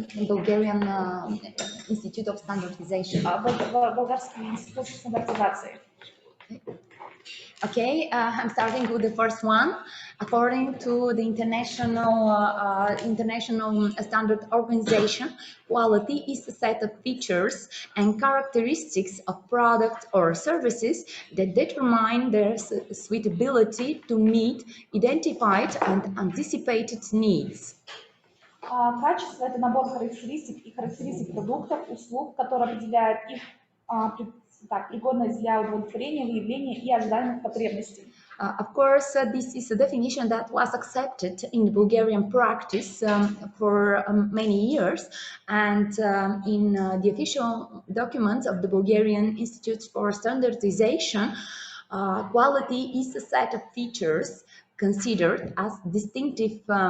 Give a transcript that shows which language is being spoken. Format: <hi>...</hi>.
<en>Bulgarian Institute of Standardization.</en> <ru>Болгарский институт стандартизации.</ru> <en>Okay, I'm starting with the first one. According to the International Standard Organization, quality is a set of features and characteristics of products or services that determine their suitability to meet identified and anticipated needs.</en> <ru>Качество – это набор характеристик и характеристик продуктов, услуг, которые определяют их пригодность для удовлетворения, выявления и ожидаемых потребностей.</ru> <en>Of course, this is a definition that was accepted in the Bulgarian practice for many years, and in the official documents of the Bulgarian Institute for Standardization, quality is a set of features considered as distinctive</en>